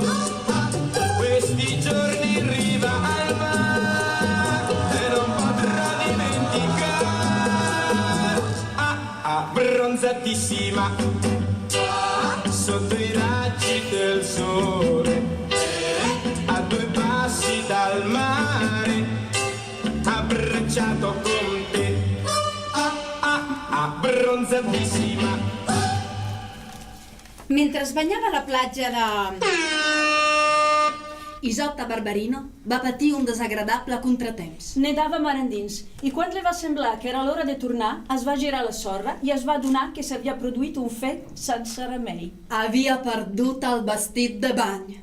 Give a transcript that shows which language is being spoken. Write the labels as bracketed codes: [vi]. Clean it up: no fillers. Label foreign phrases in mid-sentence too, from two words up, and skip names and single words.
[it] Questi giorni in riva al mare non potrò dimenticare, abbronzatissima sotto i raggi del sole, a 2 passi dal mare, abbracciato con te, abbronzatissima. [ca] Mentre es banyava a la platja de... Isotta Barberino va patir un desagradable contratemps. Nedava mar endins i quan li va semblar que era l'hora de tornar es va girar la sorra i es va adonar que s'havia produït un fet sense remei. Havia perdut el vestit de bany.